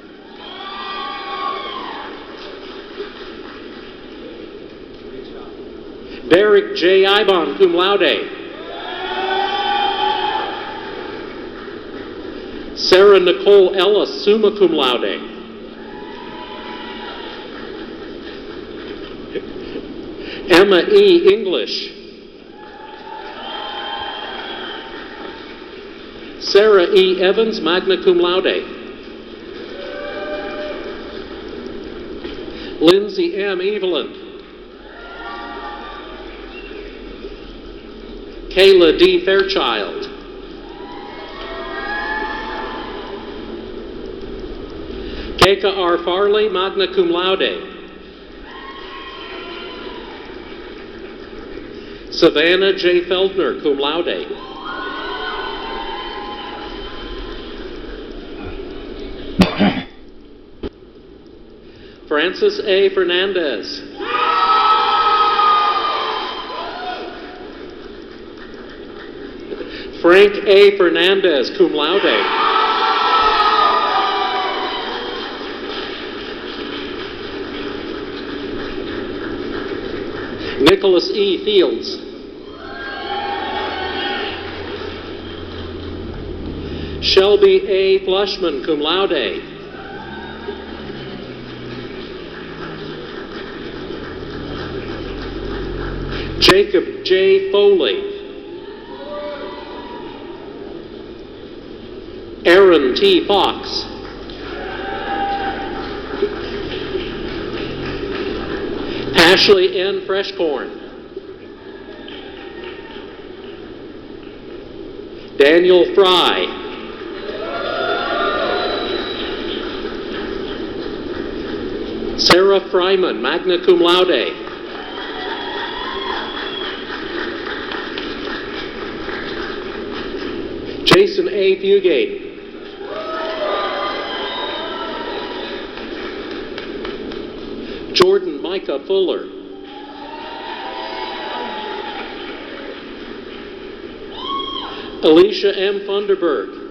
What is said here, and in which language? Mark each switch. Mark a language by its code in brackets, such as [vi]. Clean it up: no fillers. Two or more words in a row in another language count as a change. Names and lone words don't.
[en] Derek J. [la] Ibon, cum laude. [en] Sarah Nicole Ellis, [la] summa cum laude. [en] Emma E. English. Sarah E. Evans, [la] magna cum laude. [en] Lindsay M. Evelyn. Kayla D. Fairchild. Keika R. Farley, [la] magna cum laude. [en] Savannah J. [la] Feldner, cum laude. [en] Francis A. Fernandez. Frank A. Fernandez, [la] cum laude. [en] Nicholas E. Fields. Shelby A. Flushman, [la] cum laude. [en] Jacob J. Foley. Aaron T. Fox. Ashley N. Freshcorn. Daniel Fry. Sarah Fryman, [la] magna cum laude. [en] Jason A. Fugate. Jordan Micah Fuller. Alicia M. Funderburg.